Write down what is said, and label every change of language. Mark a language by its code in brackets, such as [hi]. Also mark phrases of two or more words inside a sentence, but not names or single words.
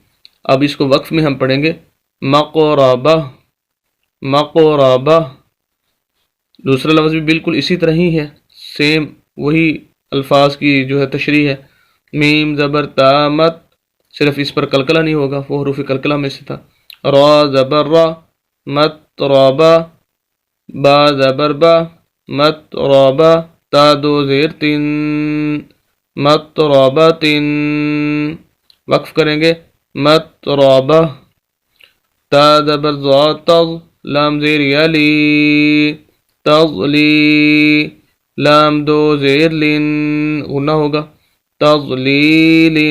[ur] اب اس کو وقف میں ہم پڑھیں گے مقربہ، مقربہ۔ دوسرا لفظ بھی بالکل اسی طرح ہی ہے، سیم وہی الفاظ کی جو ہے تشریح ہے۔ میم زبر تامت، صرف اس پر کلکلہ نہیں ہوگا، وہ حروف کلکلہ میں سے تھا۔ را زبر را، متربہ، با زبر با، متربہ، تا 2 زیر 3، متربۃ۔ وقف کریں گے متربہ، تا زبر ضا تض، لام زیر یلی، تضلی، لام 2 زیر لن، غنہ ہوگا، تضلیل۔